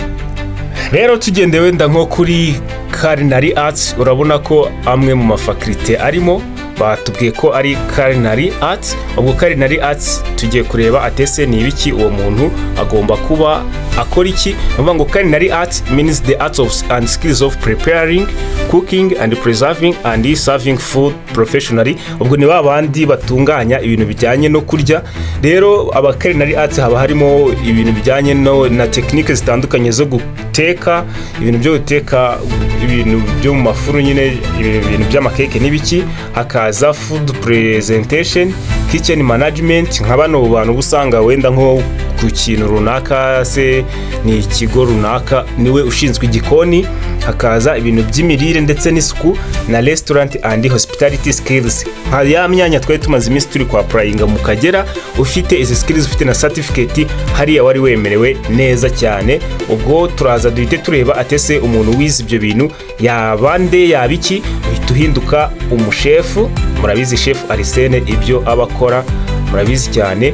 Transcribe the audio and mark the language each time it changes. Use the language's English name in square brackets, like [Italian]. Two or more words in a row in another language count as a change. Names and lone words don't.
[Kinyarwanda] Rero tugende wenda nko kuri Culinary Arts, urabona ko amwe mu mafakulite arimo batubwiye ko ari Culinary Arts. Ubwo Culinary Arts tugiye kureba atese ni ibiki uwo muntu agomba kuba akora iki. Bavuga ngo [English] Culinary Arts means the arts of and skills of preparing, cooking and preserving and serving food professionally. [Kinyarwanda] Ubwo ni babandi batunganya ibintu bijyanye no kurya. Rero aba Culinary Arts haba harimo ibintu bijyanye na technique zitandukanye zo guteka, ibintu byo guteka, ibintu byo mu mafuru nyine, ibintu by'amakeke n'ibiki, hakaza [English] food presentation, kitchen management. [Kinyarwanda] Nk'abano bantu busanga wenda nko ku kintu runaka, se ni ikigo runaka niwe ushinzwe igikoni, hakaza ibintu by'imirire ndetse n'isuku na [English] restaurant and hospitality skills. [Kinyarwanda] Ya myanya twari tumaze iminsi turi kwa applyinga mu Kagera, ufite izi skills, ufite na certificate hariya wari wemerewe neza cyane. Ubwo turaza duhite tureba atese umuntu wize ibyo bintu yabande yabiki, uhita uhinduka umushefu. Murabizi chef Arsene ibyo abakora murabizi cyane.